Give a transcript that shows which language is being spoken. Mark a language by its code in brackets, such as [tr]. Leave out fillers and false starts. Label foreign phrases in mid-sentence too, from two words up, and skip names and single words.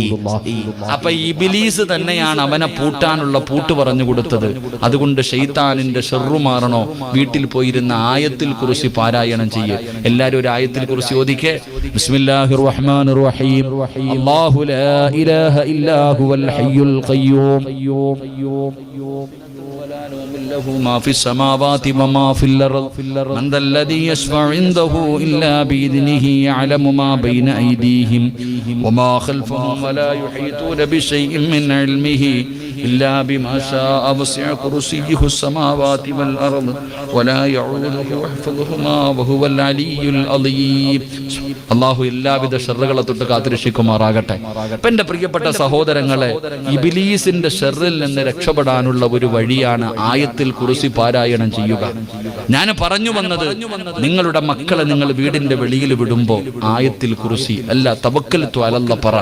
[ml] അപ്പൊ ഇബ്ലീസ് തന്നെയാണ് അവനെ പൂട്ടാനുള്ള പൂട്ട് പറഞ്ഞു കൊടുത്തത്. അതുകൊണ്ട് ശൈത്താനിന്റെ ഷർറു മാറണോ, വീട്ടിൽ പോയിരുന്ന ആയത്തുൽ കുർസി പാരായണം ചെയ്യേ. എല്ലാരും ഒരു ആയത്തുൽ കുർസി ഓദിക്കേ. [ar] بسم الله الرحمن الرحيم. الله لا إله إلا هو الحي القيوم له ما في السماوات وما في الأرض من ذا الذي يشفع عنده إلا بإذنه يعلم ما بين أيديهم وما خلفهم ولا يحيطون بشيء من علمه إلا بما شاء وسع كرسيه السماوات والأرض ولا يعوده حفظهما وهو العلي العظيم. [ml] അള്ളാഹു എല്ലാവിധ ഷർറുകളെ തൊട്ട് കാത്തുരക്ഷിക്കുമാറാകട്ടെ. എന്റെ പ്രിയപ്പെട്ട സഹോദരങ്ങളെ, ഇബ്ലീസിന്റെ ഷർറിൽ നിന്ന് രക്ഷപ്പെടാനുള്ള ഒരു വഴിയാണ് ആയത്തുൽ കുർസി പാരായണം ചെയ്യുക. ഞാൻ പറഞ്ഞു വന്നത്, നിങ്ങളുടെ മക്കളെ നിങ്ങൾ വീടിന്റെ വെളിയിൽ വിടുമ്പോ ആയത്തുൽ കുർസി അല്ല [ar] توكلت على الله [ml] പറ.